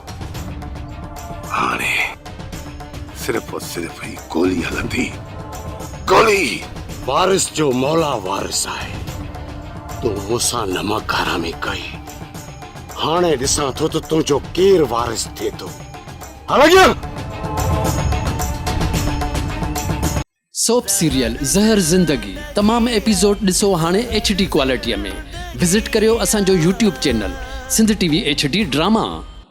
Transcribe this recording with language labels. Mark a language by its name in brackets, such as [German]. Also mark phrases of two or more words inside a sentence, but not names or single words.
[Sindhi] हाणे सिर्फ और सिर्फ ही गोली हलंदी गोली वारिस जो मौला वारिस आए तू मूंसां नमक हरामी कई हाणे ॾिसां थो त तुंहिंजो केरु वारिस थिए थो हल अॻियां [English] soap serial [Sindhi] ज़हर ज़िंदगी तमाम एपिसोड ॾिसो हाणे HD क्वालिटीअ में विज़िट करियो असांजो YouTube चैनल सिंध TV HD ड्रामा।